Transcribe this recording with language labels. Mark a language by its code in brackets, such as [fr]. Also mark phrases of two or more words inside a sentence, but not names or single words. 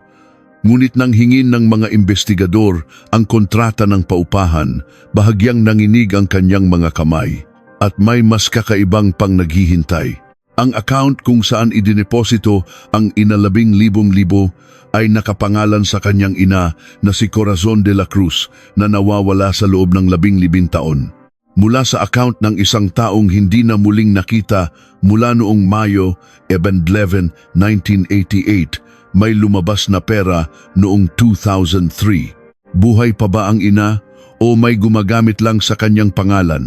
[tl] Ngunit nang hingin ng mga investigador ang kontrata ng paupahan, bahagyang nanginig ang kanyang mga kamay. At may mas kakaibang pang naghihintay. Ang account kung saan idineposito ang ina-10,000 ay nakapangalan sa kanyang ina na si Corazon de la Cruz na nawawala sa loob ng 15 taon. Mula sa account ng isang taong hindi na muling nakita mula noong Mayo 11, 1988, may lumabas na pera noong 2003. Buhay pa ba ang ina o may gumagamit lang sa kanyang pangalan?